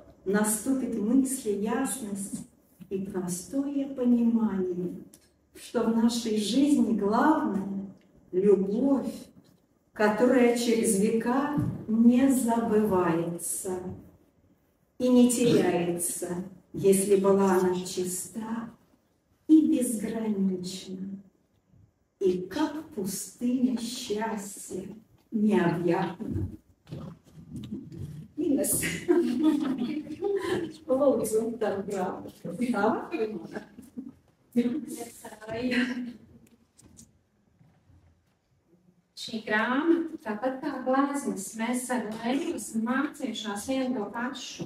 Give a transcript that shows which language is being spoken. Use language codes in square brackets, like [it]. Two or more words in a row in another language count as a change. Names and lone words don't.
[ru] Наступит мысли ясность и простое понимание, что в нашей жизни главное — любовь, которая через века не забывается и не теряется, если была она чиста и безгранична, и как пустыня счастья необъятна. Инес, [lv] lūdzu, tavu grāmatu. Tā? Šī grāmata, tāpat kā gleznas, mēs ar Leilu esam mācījušās vienu to pašu.